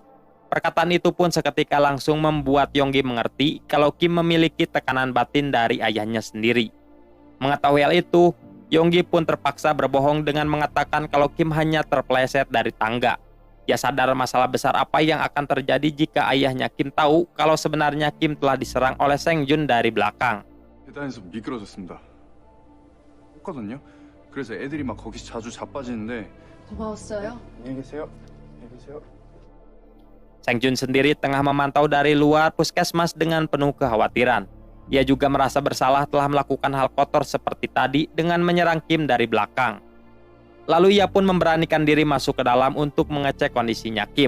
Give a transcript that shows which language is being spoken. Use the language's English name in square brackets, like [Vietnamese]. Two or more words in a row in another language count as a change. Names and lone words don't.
[Indonesian] Perkataan itu pun seketika langsung membuat Yonggi mengerti kalau Kim memiliki tekanan batin dari ayahnya sendiri. Mengetahui hal itu, Yonggi pun terpaksa berbohong dengan mengatakan kalau Kim hanya terpeleset dari tangga. Dia sadar masalah besar apa yang akan terjadi jika ayahnya Kim tahu kalau sebenarnya Kim telah diserang oleh Seng Jun dari belakang. [Korean] 계단에서 미끄러졌습니다. 했거든요. 그래서 애들이 막 거기 자주 자빠지는데. 고마웠어요. 안녕히 계세요. 안녕히 계세요. [Indonesian] Seng Jun sendiri tengah memantau dari luar puskesmas dengan penuh kekhawatiran. Ia juga merasa bersalah telah melakukan hal kotor seperti tadi dengan menyerang Kim dari belakang. Lalu ia pun memberanikan diri masuk ke dalam untuk mengecek kondisinya Kim.